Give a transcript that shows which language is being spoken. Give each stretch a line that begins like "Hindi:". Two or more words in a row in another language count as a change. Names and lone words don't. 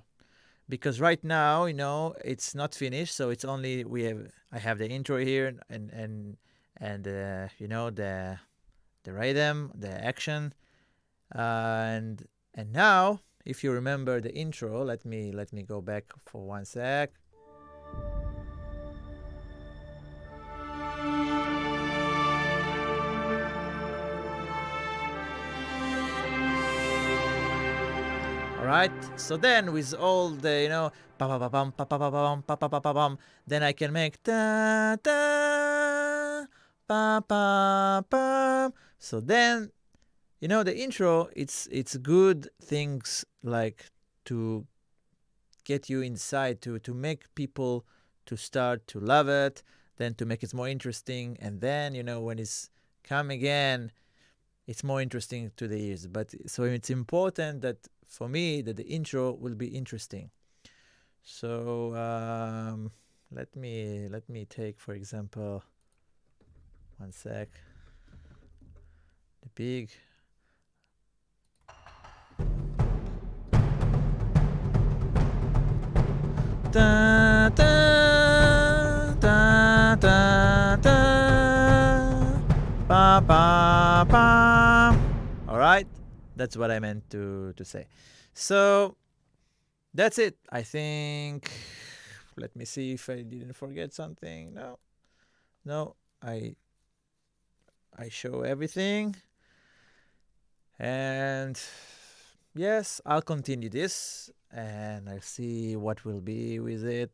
English: Because right now, it's not finished, so it's only I have the intro here and the rhythm, the action, and now if you remember the intro, let me go back for one sec. Alright, so then with all the pa pa pa pam pa pa pa pam pa pa pa pa pam, then I can make ta ta pa pa pam. So then the intro, it's good things like to get you inside, to make people to start to love it, then to make it more interesting, and then when it's come again, it's more interesting to the ears. But so it's important that for me that the intro will be interesting. So let me take, for example, one sec, the big. Da, da, da, da, da, ba, ba, ba. All right, that's what I meant to say. So that's it. I think. Let me see if I didn't forget something. No, I show everything, and yes, I'll continue this, and I'll see what will be with it.